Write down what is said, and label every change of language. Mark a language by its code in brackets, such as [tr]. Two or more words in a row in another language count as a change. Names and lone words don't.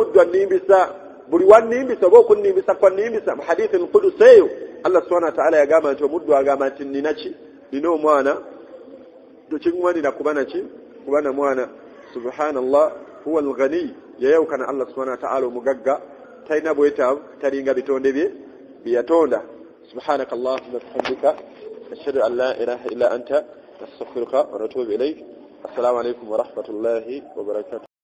[lg] omuddu annimbisa buli wannimbisa oba okunnimbisa kwannimbisa mu hadithi alqudusi eyo [ar] الله سبحانه وتعالى [lg] yagamba nti omuddu agamba nti nina omwana tukingwanira kuba na mwana [ar] سبحان الله هو الغني [lg] yayawukana [ar] الله سبحانه وتعالى [lg] omugagga talina bwetaavu talinga bitonde bye byatonda [ar] سبحانك اللهم وبحمدك أشهد أن لا إله إلا أنت نستغفرك ونتوب إليك السلام عليكم ورحمة الله وبركاته